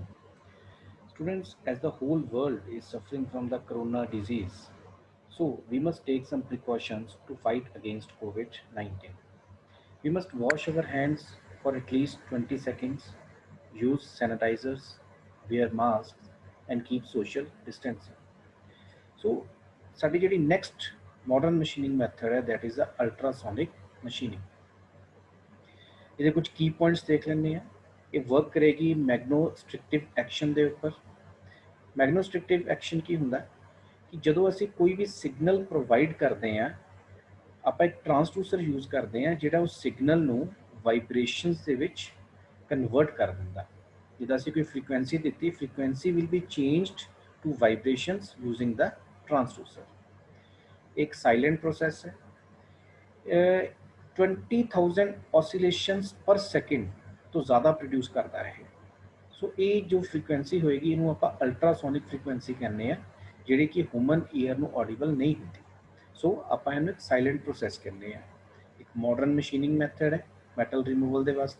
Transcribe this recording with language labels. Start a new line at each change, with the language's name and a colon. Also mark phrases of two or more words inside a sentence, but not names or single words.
English: Students, as the whole world is suffering from the corona disease, so we must take some precautions to fight against COVID-19. We must wash our hands for at least 20 seconds, use sanitizers, wear masks and keep social distancing. So
Punjabi: ਸਾਡੀ ਜਿਹੜੀ
English: next modern machining method ਹੈ that is the ultrasonic machining.
Punjabi: ਇਹਦੇ ਕੁਝ ਕੀ ਪੁਆਇੰਟਸ ਦੇਖ ਲੈਂਦੇ ਆ। ਇਹ ਵਰਕ ਕਰੇਗੀ
English: magnetostrictive action
Punjabi: ਦੇ ਉੱਪਰ।
English: magnetostrictive action
Punjabi: ਕੀ ਹੁੰਦਾ ਕਿ ਜਦੋਂ ਅਸੀਂ ਕੋਈ ਵੀ
English: signal provide
Punjabi: ਕਰਦੇ ਆ, ਆਪਾਂ ਇੱਕ
English: transducer use
Punjabi: ਕਰਦੇ ਆ ਜਿਹੜਾ ਉਸ ਸਿਗਨਲ ਨੂੰ ਵਾਈਬ੍ਰੇਸ਼ਨਸ ਦੇ ਵਿੱਚ ਕਨਵਰਟ ਕਰ ਦਿੰਦਾ। ਜਿੱਦਾਂ ਅਸੀਂ ਕੋਈ ਫ੍ਰੀਕੁਐਂਸੀ ਦਿੱਤੀ,
English: frequency will be changed to vibrations using the transducer.
Punjabi: ਇੱਕ
English: silent process
Punjabi: है।
Hindi: 20,000
English: oscillations per second
Hindi: तो ज़्यादा प्रोड्यूस करता है।
Punjabi: ਸੋ ਯੇ ਜੋ ਫ੍ਰੀਕੁਐਂਸੀ ਹੋਏਗੀ ਇਨੂੰ ਆਪ
English: ultrasonic frequency
Punjabi: ਕਹਿਣੇ ਜਿਹੜੀ ਕਿ
English: human ear
Punjabi: ਨੂੰ ਔਡੀਬਲ ਨਹੀਂ ਹੋਤੀ। ਸੋ ਆਪ ਇਨੂੰ ਇੱਕ
English: silent process
Punjabi: ਕਹਿਣੇ। ਇੱਕ
English: modern machining method
Punjabi: ਹੈ
English: metal removal
Punjabi: ਕੇ ਵਾਸਤੇ।